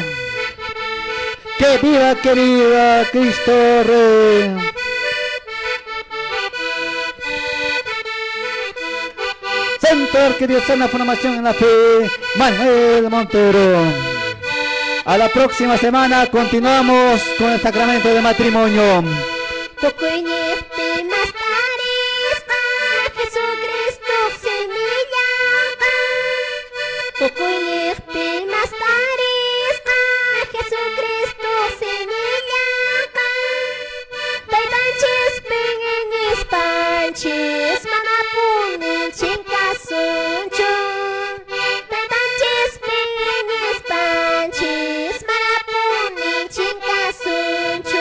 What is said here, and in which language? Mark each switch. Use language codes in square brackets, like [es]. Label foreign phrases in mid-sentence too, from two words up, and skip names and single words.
[es] Que viva, que viva Cristo Rey. Centro Arquidiocesana Formación en la Fe, Manuel Montero. A la próxima semana continuamos con el sacramento de matrimonio. [qu] Tukuynipi mastarisqa Jesucristo semillaqa. Tukuynipi mastarisqa Jesucristo semillaqa. Taytanchis pinginispanchis mana puninchik kasunchu. Taytanchis pinginispanchis mana puninchik kasunchu.